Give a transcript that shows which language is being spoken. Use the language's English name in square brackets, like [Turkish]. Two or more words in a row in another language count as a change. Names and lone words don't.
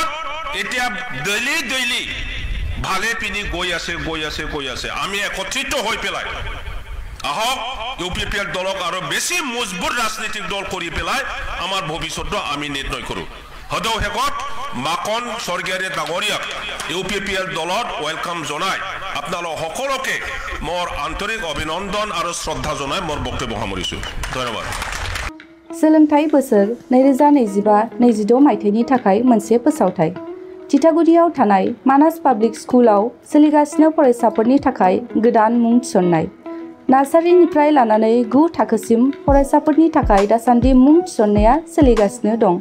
[Assamese] এতিয়া ডেইলি ভালে পিনি গৈ আছে আমি একত্ৰিত হৈ পেলাই আহক ইউপিপিএল দলক আৰু বেছি মজবুত ৰাজনৈতিক দল কৰি পেলাই আমাৰ ভৱিষ্যতটো আমি নিৰ্ণয় কৰো হদৌ হেকত মাকন স্বৰ্গীয়াৰী ডাঙৰীয়াক ইউপিপিএল দলত ওয়েলকাম জনাই আপোনালোক সকলোকে মোৰ আন্তৰিক অভিনন্দন আৰু শ্ৰদ্ধা জনাই মোৰ বক্তব্য সামৰিছো ধন্যবাদ [Bodo] सोलोंथाइ बोसोर 2025-26 मायथाइनि थाखाय मोनसे फोसावथाय तितागुरियाव थानाय मानास पाब्लिक स्कुलाव सोलिगासिनो फरायसाफोरनि थाखाय गोदान मुं थिसननाय। नार्सारिनिफ्राय लानानै 9 थाखोसिम फरायसाफोरनि थाखाय दासान्दि मुं थिसननाया सोलिगासिनो दं।